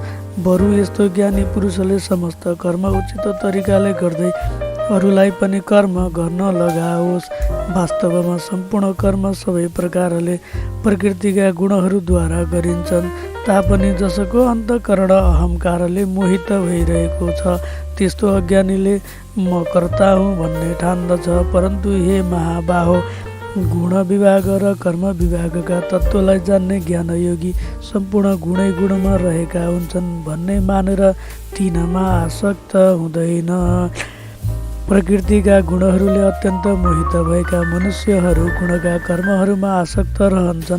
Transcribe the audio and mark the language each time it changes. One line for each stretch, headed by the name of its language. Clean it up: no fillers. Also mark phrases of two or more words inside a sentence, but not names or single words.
Nepali: बरु यस्तो ज्ञानी पुरुषले समस्त कर्म उचित तरिकाले गर्दै अरूलाई पनि कर्म गर्न लगाओस्। वास्तवमा सम्पूर्ण कर्म सबै प्रकारले प्रकृतिका गुणहरूद्वारा गरिन्छन्, तापनि जसको अन्तःकरण अहङ्कारले मोहित भइरहेको छ त्यस्तो अज्ञानीले म कर्ता हुँ भन्ने ठान्दछ। परन्तु हे महाबाहो, गुण विभाग र कर्म विभागका तत्त्वलाई जान्ने ज्ञानयोगी सम्पूर्ण गुणै गुणमा रहेका हुन्छन् भन्ने मानेर तिनमा आसक्त हुँदैन। प्रकृतिका गुणहरूले अत्यन्त मोहित भएका मनुष्यहरू गुणका कर्महरूमा आसक्त रहन्छन्।